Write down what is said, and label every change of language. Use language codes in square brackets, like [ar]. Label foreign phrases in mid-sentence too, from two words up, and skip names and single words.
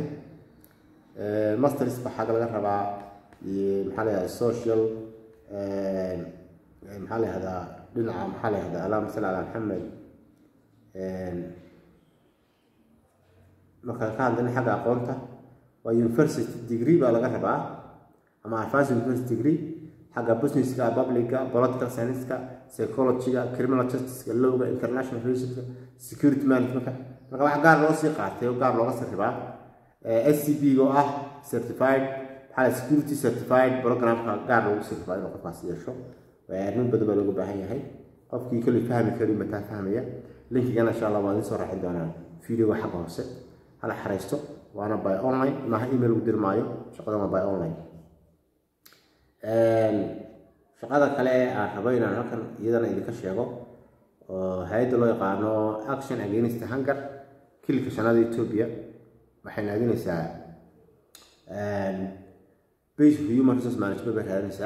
[en] masters ba [so] xagga laga rabaa maxaa la yiraahdaa social maxaa la yiraahdaa dhinaca maxaa la yiraahdaa alaam salaam Muhammad. marka ka hadlana xagga aqoonta waa [en] university degree [so] baa laga rabaa ama [en] advanced university degree [so] xagga business-ka, public-ka, [en] political science-ka, [so] psychology-ga, [en] criminal justice-ka, [so] law-ga, [en] international relations-ka, security management-ka. [so] marka wax gaar loo sii qaatay oo gaar looga sarribaa SCP oo ah [en] certified security certified program-ka [so] gaar loogu sarribaa inuu qofkaas yeesho. arrin badan baa looga baahan yahay. qofkii kale fahmi kari mataa fahmaya linkigana [ar] insha Allah [so] waan idin soo raacin doonaa video xagga hoose. hala xareysto waana [en] by online [so] maaha email u dirmaayo. shaqadan waa [en] by online. [so] shaqada kale aan rabo inaan halkan iyadana idinka sheego oo hay'adda loo yaqaano Action Against Hunger kilka shanaada Ethiopia waxay naadinaysaa [en] base human resource management [so] bay raadinaysaa.